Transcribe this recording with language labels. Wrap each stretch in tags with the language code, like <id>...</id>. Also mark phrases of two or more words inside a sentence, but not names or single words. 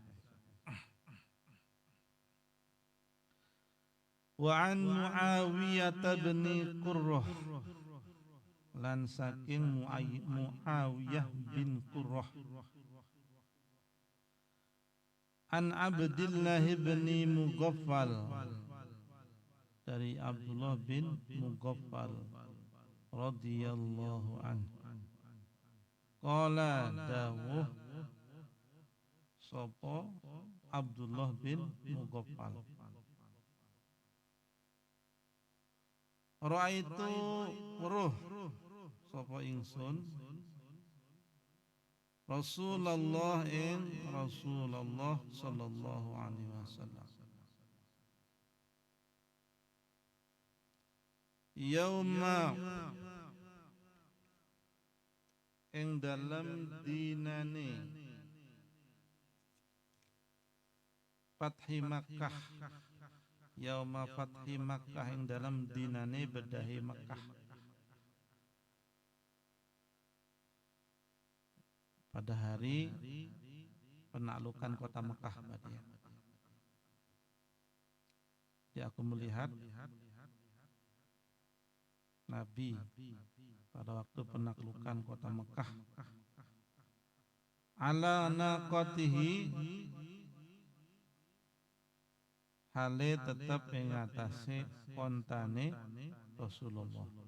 <jv>Wa an Muawiyah bin Qurrah, lan saking Muawiyah bin Qurrah, an Abdullah bin Mughaffal, dari Abdullah bin Mughaffal</jv> <ar>رضي الله عنه,</ar> <jv>qala dawuh sapa Abdullah bin Mughaffal, ra'aitu weruh sapa ingsun Rasulullah ing Rasulullah</jv> <ar>صلى الله عليه وسلم,</ar> <jv>yauma ing dalam dinane Fathi Makkah, yauma Fathi Makkah ing dalam dinane bedahi Makkah,</jv> <id>pada hari penaklukan kota Mekah tadi. Jadi aku melihat Nabi pada waktu penaklukan kota Mekah</id> <ar>على ناقته</ar> <id>hale tetap mengatasi ontane Rasulullah.</id>